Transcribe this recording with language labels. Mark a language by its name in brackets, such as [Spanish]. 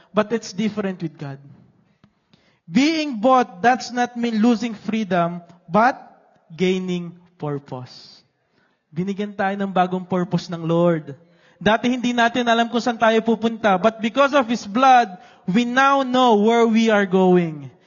[English] But it's different with God. Being bought does not mean losing freedom, but gaining purpose. [Filipino] Binigyan tayo ng bagong purpose ng Lord. Dati hindi natin alam kung saan tayo pupunta, [English] but because of His blood, we now know where we are going.